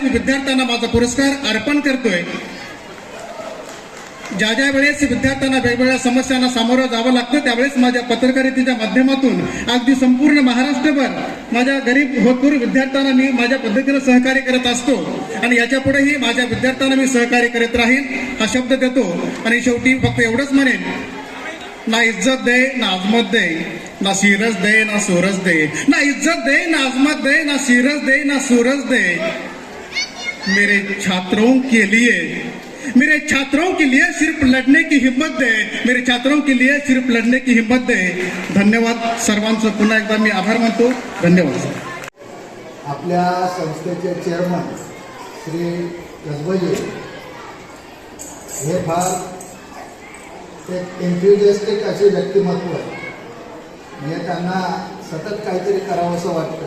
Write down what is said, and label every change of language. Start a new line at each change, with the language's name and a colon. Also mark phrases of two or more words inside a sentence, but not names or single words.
Marathi: मी विद्यार्थ्यांना माझा पुरस्कार अर्पण करतोय. ज्या ज्या वेळेस विद्यार्थ्यांना वेगवेगळ्या समस्यांना सामोरं जावं लागतं त्यावेळेस माझ्या पत्रकारितेच्या माध्यमातून अगदी संपूर्ण महाराष्ट्रभर माझ्या गरीब होतकरू विद्यार्थ्यांना मी माझ्या पद्धतीनं सहकार्य करत असतो आणि याच्या पुढेही माझ्या विद्यार्थ्यांना मी सहकार्य करत राहील हा शब्द देतो. आणि शेवटी फक्त एवढंच म्हणेन,
Hindi: ना इज्जत दे ना अजमत दे, ना सीरज दे ना सूरज दे, ना इज्जत दे ना अजमत दे, ना सीरज दे ना सूरज दे, मेरे छात्रों के लिए सिर्फ लढने की हिम्मत दे, मेरे छात्रों के लिए सिर्फ लढने की हिम्मत दे.
Marathi: धन्यवाद. सर्वांचं पुन्हा एकदा मी आभार मानतो. धन्यवाद. आपल्या संस्थेचे चेअरमन श्री कसबजी हे फार एक एन्थुजियास्टिक असे व्यक्तिमत्व आहे. म्हणजे त्यांना सतत काहीतरी करावंसं वाटतं.